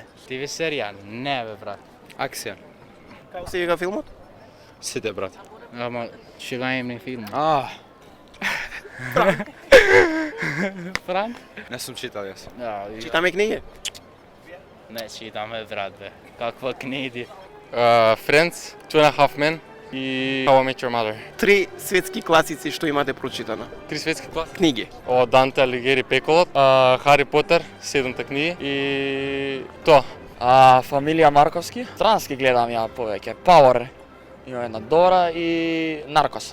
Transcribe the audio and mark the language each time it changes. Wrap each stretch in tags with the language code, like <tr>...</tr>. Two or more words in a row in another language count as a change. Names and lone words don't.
<mk>ТВ серија? Не бе, брат. Акција. Како се вика филмот? Сите, брат. Ама шегаем филм. Франк? Не сум читал јас. Читаме книги? Не читаме, брат, бе. Каква книги? Friends, Two and a Half Men и How I Met Your Mother. 3 светски класици што имате прочитано. 3 светски класи. Книги. Од Данте Алигери Пеколот, Хари Потер, 7-та книги и тоа. Фамилија Марковски. Странски гледам ја повеќе. Power. Има една добра и Наркос.</mk>